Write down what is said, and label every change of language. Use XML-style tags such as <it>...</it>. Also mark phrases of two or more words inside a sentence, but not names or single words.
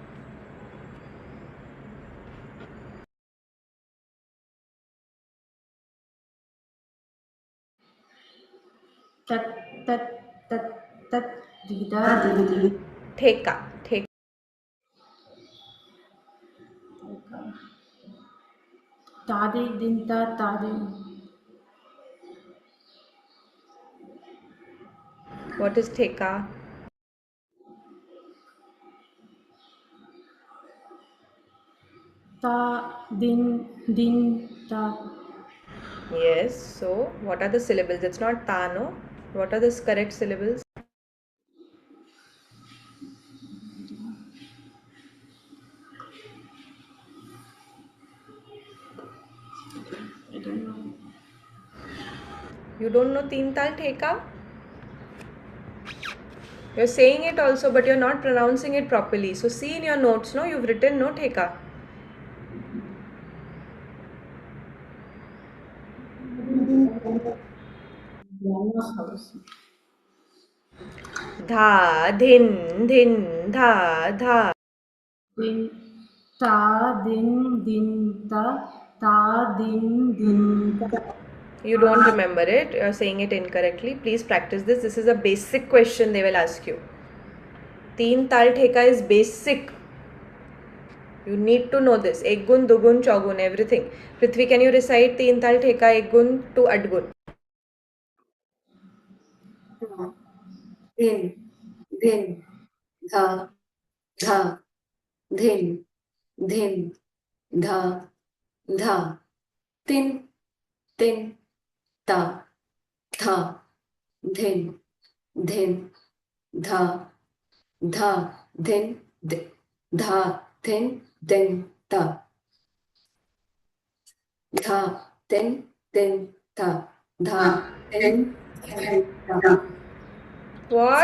<hi>tat tat tat tat dida didi. ठेका। ठेका. Tadi dinta tadi.</hi> <en>What is Theka? Ta din din ta. Yes, so what are the syllables? It's not ta, no? What are the correct syllables? I don't know. You don't know Teen Tal Theka? You're saying it also, but you're not pronouncing it properly. So see in your notes, no? You've written no Theka. Grandma's house. Dha, dhin, dhin, dha, dha. Din ta din ta din ta. You don't remember it. You're saying it incorrectly. Please practice this. This is a basic question they will ask you. Teen Tal Theka is basic. You need to know this.</en> <hi>एक गुन, दुगुन, चौगुन,</hi> <en>everything. Prithvi, can you recite Teen Tal Theka</en> <hi>एक गुन</hi> <en>to adgun? Din, din, dha, dha, dhin, dhin, dha, dha, tin, tin, ta, tha, dhin, dhin, dha, dha, dhin, dha, dhin, din, ta, dha, din, din, ta, dha, din, din, ta. What?</en>